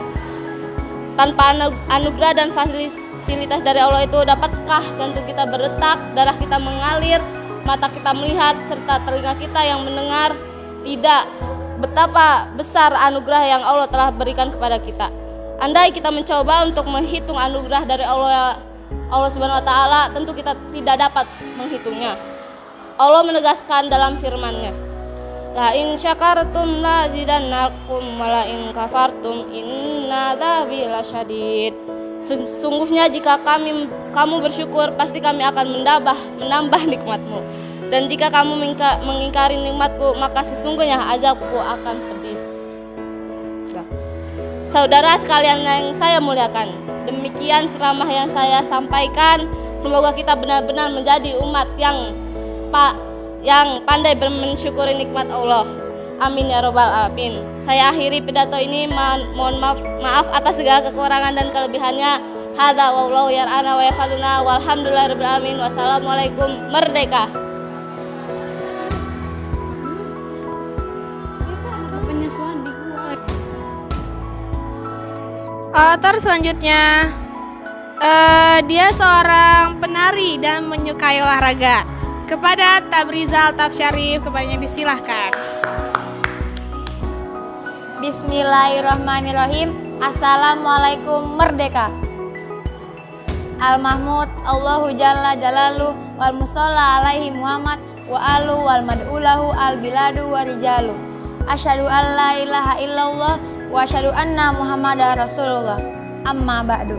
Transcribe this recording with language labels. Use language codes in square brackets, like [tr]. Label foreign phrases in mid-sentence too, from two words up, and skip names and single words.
[id] Tanpa anugerah dan fasilitas dari Allah itu, dapatkah jantung kita berdetak, darah kita mengalir, mata kita melihat, serta telinga kita yang mendengar? Tidak. Betapa besar anugerah yang Allah telah berikan kepada kita. Andai kita mencoba untuk menghitung anugerah dari Allah [ar] سبحانه وتعالى, [id] tentu kita tidak dapat menghitungnya. Allah menegaskan dalam firman-Nya, [ar] "لئن شكرتم لأزيدنكم ولئن كفرتم إن عذابي لشديد." [id] Sesungguhnya jika kamu bersyukur, pasti kami akan menambah nikmat-Mu. Dan jika kamu mengingkari nikmat-Ku, maka sesungguhnya azabku akan pedih. Saudara sekalian yang saya muliakan, demikian ceramah yang saya sampaikan. Semoga kita benar-benar menjadi umat yang pandai mensyukuri nikmat Allah. [ar] آمين يا رب العالمين. [id] Saya akhiri pidato ini, mohon maaf atas segala kekurangan dan kelebihannya. [ar] هذا والله يرعانا ويفيدنا والحمد لله رب العالمين. Wassalamualaikum. [id] Merdeka. Orator selanjutnya, dia seorang penari dan menyukai olahraga. Kepada Tabrizal Tafsyarif, kepadanya disilahkan. [ar] Bismillahirrahmanirrahim. [id] Assalamualaikum merdeka. [ar] المحمود الله جل جلاله والمصلى عليه محمد وآله والمدعو له البلاد والرجال. أشهد أن لا إله إلا الله وأشهد أن محمدا رسول الله. أما بعد.